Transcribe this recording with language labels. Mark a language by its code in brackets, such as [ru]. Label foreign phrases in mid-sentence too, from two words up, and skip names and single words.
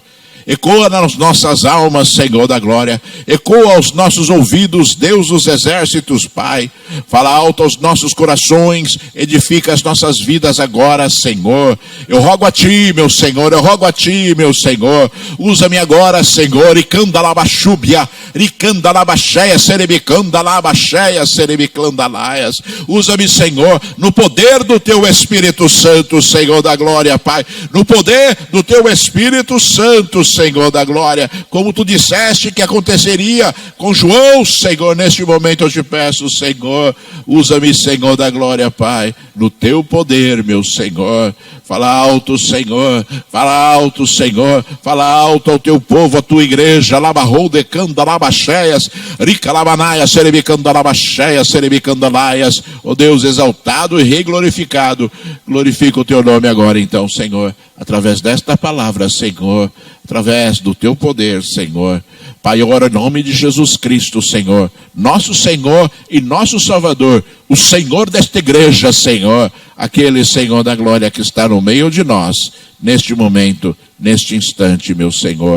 [pt] Ecoa nas nossas almas, Senhor da glória. Ecoa aos nossos ouvidos, Deus dos exércitos, Pai. Fala alto aos nossos corações. Edifica as nossas vidas agora, Senhor. Eu rogo a Ti, meu Senhor. Eu rogo a Ti, meu Senhor. Usa-me agora, Senhor. Icandalabachúbia. Ricandalabacheia. Serebicandalabacheia. Serebicandalaias. Usa-me, Senhor, no poder do Teu Espírito Santo, Senhor da glória, Pai. No poder do Teu Espírito Santo, Senhor da glória, como Tu disseste que aconteceria com João, Senhor, neste momento eu te peço, Senhor, usa-me, Senhor da glória, Pai, no Teu poder, meu Senhor. Fala alto, Senhor, fala alto, Senhor, fala alto ao Teu povo, a Tua igreja, labarrou de candalabacheias, ricalabanaias, serebicandalabacheias, serebicandalaias, ó Deus exaltado e reglorificado, glorifica o Teu nome agora então, Senhor, através desta palavra, Senhor, através do Teu poder, Senhor. Pai, eu oro em nome de Jesus Cristo, Senhor, nosso Senhor e nosso Salvador, o Senhor desta igreja, Senhor, aquele Senhor da glória que está no meio de nós, neste momento, neste instante, meu Senhor.